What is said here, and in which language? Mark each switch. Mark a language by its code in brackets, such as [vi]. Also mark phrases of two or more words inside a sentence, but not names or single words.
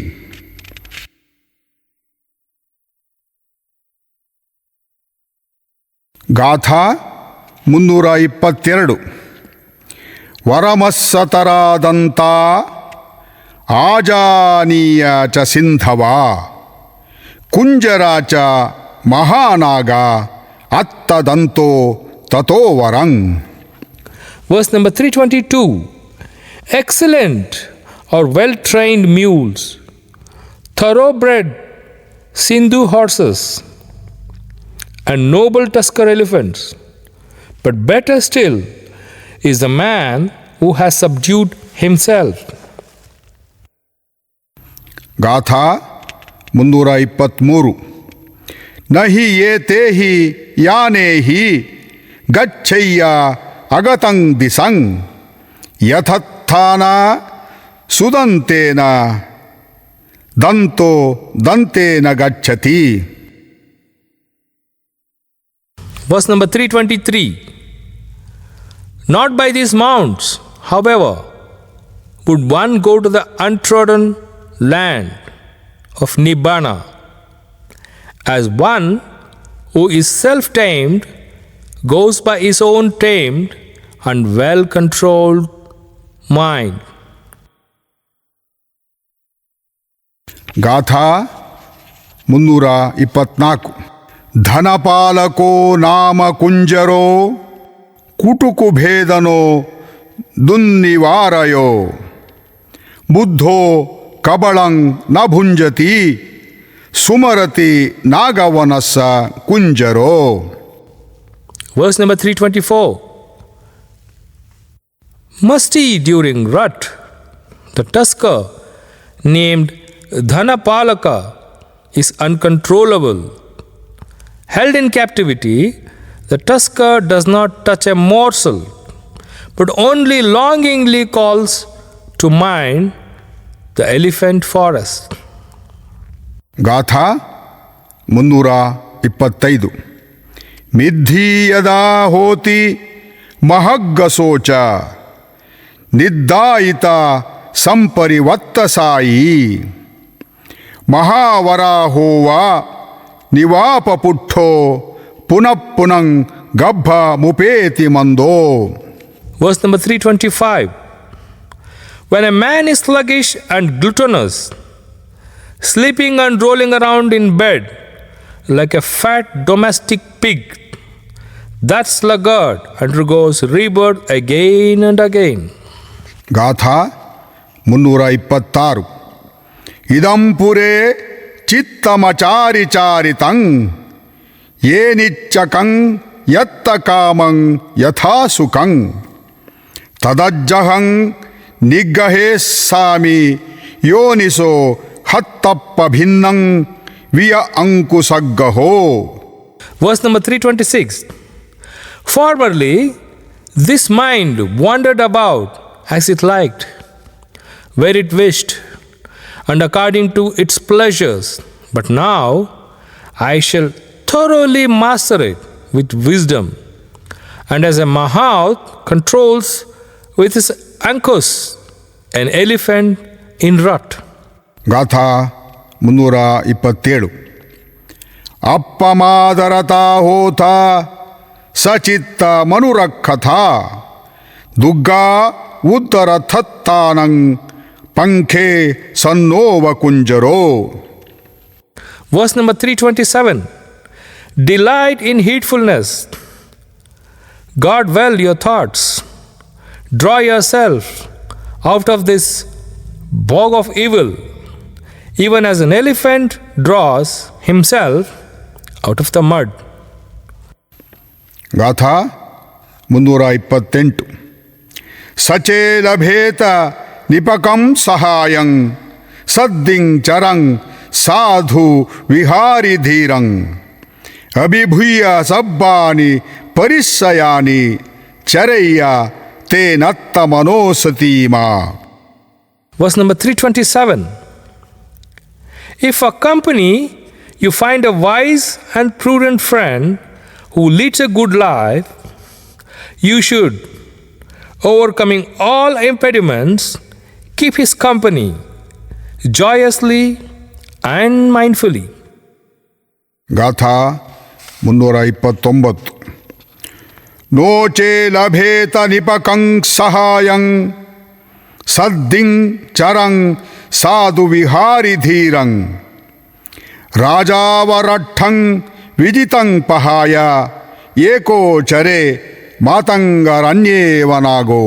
[pi] ಗಾಥಾ 322. ವರಮಸ್ಸತರಾದಂತ ಆಜಾನೀಯ ಚ ಸಿಂಧವ ಕುಂಜರ ಚ ಮಹಾನಾಗ ಅತ್ತದಂತೋ ತಥೋ ವರಂ. [en] Verse number 322. Excellent or well-trained mules, thoroughbred Sindhu horses, and noble tusker elephants. But better still is the man who has subdued himself. [pi] ಗಾಥಾ 323. ನಹಿ ಏತೆ ಹಿ ಯಾನೇ ಹಿ ಗಚ್ಚಯ್ಯ ಅಗತಂ ದಿಸಂ ಯಥತ್ಥಾನ ಸುದಂತೇನ ದಂತೋ ದಂತೇನ ಗಚ್ಚತಿ. [en] Verse number 323. Not by these mounts, however, would one go to the untrodden land of Nibbana, as one who is self-tamed goes by his own tamed and well-controlled mind. [pi] ಗಾಥಾ 324. ಧನಪಾಲಕೋ ನಾಮ ಕುಂಜರೋ ಕುಟುಕು ಭೇದನೋ ದುನ್ನಿವಾರಯೋ ಬುದ್ಧೋ ಕಬಳಂ ನ ಭುಂಜತಿ ಸುಮರತಿ ನಾಗವನಸ್ಸ ಕುಂಜರೋ. [en] Verse number 324. Musty during rut, the tusker named Dhanapalaka is uncontrollable. Held in captivity, the tusker does not touch a morsel, but only longingly calls to mind the elephant forest. [pi] ಗಾಥಾ 325. ಮಿದ್ಧೀಯದಾ ಹೋತಿ ಮಹಗ್ಗಸೋಚ ನಿದ್ದಾಯಿತ ಸಂಪರಿವತ್ತಸಾಯಿ ಮಹಾವರಾಹೋವ ನಿವಾಪಪುಟ್ಟೋ ಪುನಃ ಪುನಃ ಗಬ್ಬ ಮುಪೇತಿ ಮಂದೋ. [en] Verse number 325. When a man is sluggish and gluttonous, sleeping and rolling around in bed like a fat domestic pig, that sluggard undergoes rebirth again and again. [pi] ಗಾಥಾ 326. ಇದಂ ಪುರೇ ಚಿತ್ತಮಚಾರಿಚಾರಿತಂ ಏನಿಚ್ಚಕಂ ಯತ್ತ ಕಾಮಂ ಯಥಾ ಸುಖಂ ತದಜ್ಜಹಂ ನಿಗ್ಗಹೇಸ್ಸಾಮಿ ಯೋನಿಸೋ ಹತ್ತಪ್ಪ ಭಿನ್ನಂ ವಿಯ ಅಂಕುಸಗ್ಗಹೋ. [en] Verse number 326. Formerly, this mind wandered about as it liked, where it wished, and according to its pleasures. But now I shall thoroughly master it with wisdom, and as a mahout controls with his ankus an elephant in rut. [pi] ಗಾಥಾ 327. ಅಪ್ಪಮಾದರತಾ ಹೋತ ಸಚಿತ್ತ ಮನುರಕ್ಷಥ ದುಗ್ಗಾ ಉತ್ತರಥತ್ತಾನಂ ಪಂಖೆ ಸನ್ನೋವ ಕುಂಜರೋ. [en] Verse number 327. Delight in heedfulness. Guard well your thoughts. Draw yourself out of this bog of evil, even as an elephant draws himself out of the mud. [pi] ಗಾಥಾ 328. ಸಚೇ ಲಭೇತ ನಿಪಕಂ ಸಹಾಯಂ ಸದ್ದಿಂ ಚರಂ ಸಾಧು ವಿಹಾರಿ ಧೀರಂ ಅಭಿಭೂಯ ಸಬ್ಬಾನಿ ಪರಿಸ್ಸಯಾನಿ ಚರಯ್ಯ ತೇನತ್ತ ಮನೋಸತೀಮಾ. [en] Verse number 327. If for company you find a wise and prudent friend who leads a good life, you should, overcoming all impediments, keep his company joyously and mindfully. [pi] ಗಾಥಾ 329. ನೋಚೇ ಲಭೇತ ನಿಪಕಂ ಸಹಾಯಂ ಸದ್ದಿಂ ಚರಂ ಸಾಧು ವಿಹಾರಿ ಧೀರಂ ರಾಜಾವರಠಂ ವಿಜಿತಂ ಪಹಾಯ ಏಕೋ ಚರೆ ಮಾತಂಗರಣ್ಯೇವನಾಗೋ.